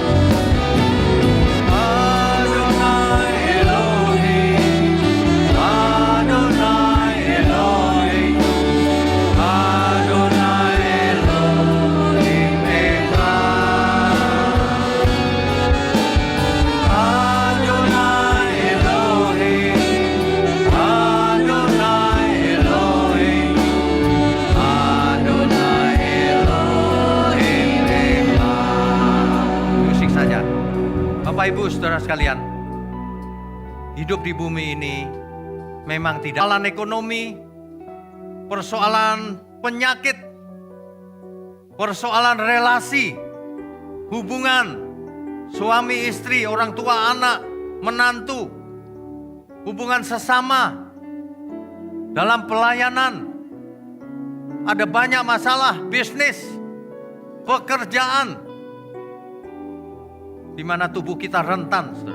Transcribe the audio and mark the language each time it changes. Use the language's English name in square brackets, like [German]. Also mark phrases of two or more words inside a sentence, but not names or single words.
[Hebrew] אדוני אלוהים, אדוני אלוהים, אדוני אלוהים אחד. אדוני אלוהים, אדוני אלוהים, אדוני אלוהים אחד. [Indonesian] Musik saja. Bapak Ibu Saudara sekalian, hidup di bumi ini memang tidak persoalan ekonomi, persoalan penyakit, persoalan relasi, hubungan suami istri, orang tua anak, menantu, hubungan sesama, dalam pelayanan, ada banyak masalah, bisnis, pekerjaan, di mana tubuh kita rentan, saudara.